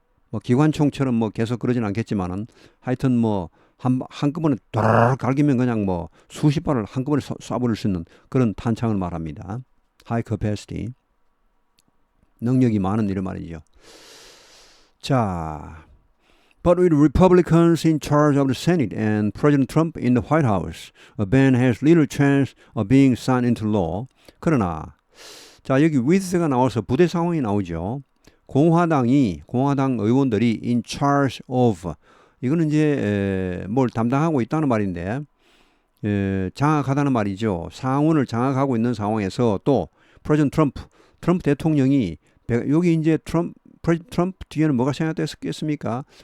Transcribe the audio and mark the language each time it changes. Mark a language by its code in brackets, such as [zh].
[ko] 뭐 기관총처럼 뭐 계속 그러진 않겠지만은 하여튼 뭐 한꺼번에 도라락 갈기면 그냥 뭐 수십 발을 한꺼번에 쏴버릴 수 있는 그런 탄창을 말합니다. 하이 커패시티 능력이 많은 이런 말이죠. 자. [en] But with Republicans in charge of the Senate and President Trump in the White House, a ban has little chance of being signed into law. [ko] 그러나 자 여기 with가 나와서 부대 상황이 나오죠. 공화당 의원들이 [en] in charge of [ko] 이거는 이제 뭘 담당하고 있다는 말인데 장악하다는 말이죠. 상원을 장악하고 있는 상황에서 또 프레지던트 트럼프 대통령이 여기 이제 트럼프 뒤에는 뭐가 생략됐겠습니까?